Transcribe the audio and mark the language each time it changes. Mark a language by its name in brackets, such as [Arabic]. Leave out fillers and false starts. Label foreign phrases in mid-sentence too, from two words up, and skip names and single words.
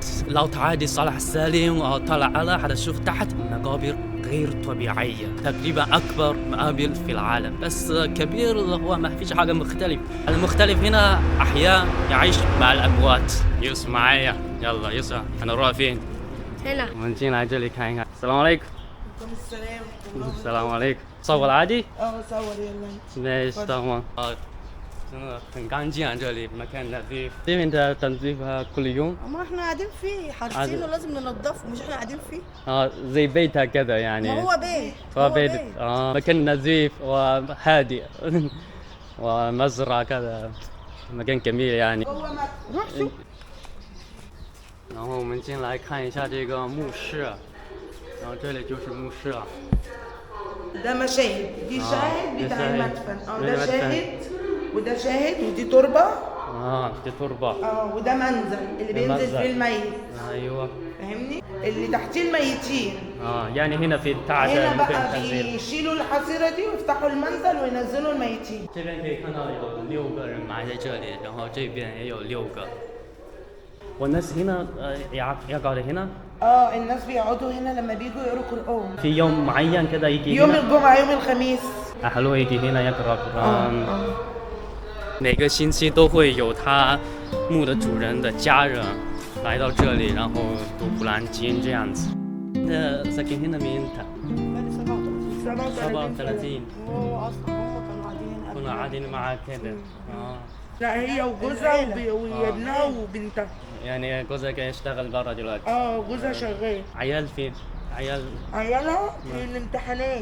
[Arabic] لو تعادي صالح السالم وطلع على هتشوف تحت مقابر غير طبيعية، تقريبا أكبر مقابر في العالم، بس كبير هو ما فيش حاجة مختلف. المختلف هنا أحياء يعيش مع الأموات. يوسف معايا، يلا يوسف هنروح فين؟ هنا. ونجي نجي [Chinese] 看一看. [Arabic] السلام عليكم. عليكم السلام. السلام عليكم. صور عادي؟ صور يلا. ماشي تمام. [Chinese] 真的很干净啊，这里 [Arabic] مكان نظيف. [Chinese] 这边的 [Arabic] تنظيفها كل يوم. ما احنا قاعدين فيه حارسينه، لازم ننضفه، مش احنا قاعدين فيه. زي بيتها كذا يعني. ما هو بيت. هو بيت. مكان نظيف وهادئ ومزرعة كذا، مكان جميل يعني. روح شوف. [Chinese] 然后我们进来看一下这个墓室，然后这里就是墓室啊。 [Arabic] ده مشاهد، دي شاهد بتاع شاهد. المدفن. ده ده مدفن. شاهد وده شاهد ودي تربة. دي تربة. وده منزل اللي بينزل فيه الميت. ايوه. فاهمني؟ اللي تحتيه الميتين. يعني هنا في تحت هنا ممكن بقى تنزيل. بيشيلوا الحصيرة دي ويفتحوا المنزل وينزلوا الميتين. [Chinese] 这边可以看到有6个人埋在这里，然后这边也有6 个。 [Arabic] والناس هنا يقعدوا هنا. الناس بيقعدوا هنا لما بيجوا يقروا قرآن. في يوم معين كده يجي يوم هنا. الجمعة، يوم الخميس. أهله يجي هنا يقرأ قرآن. [Chinese] 每个星期都会有他墓的主人的家人来到这里，然后读古兰经这样子。 [Arabic] 那 ساكن هنا مين انت؟ 37. كنا قاعدين معاك كده. لا هي وجوزها وابنها وبنتها. يعني جوزك يشتغل برا دلوقتي. جوزها شغال. عيالها في الامتحانات.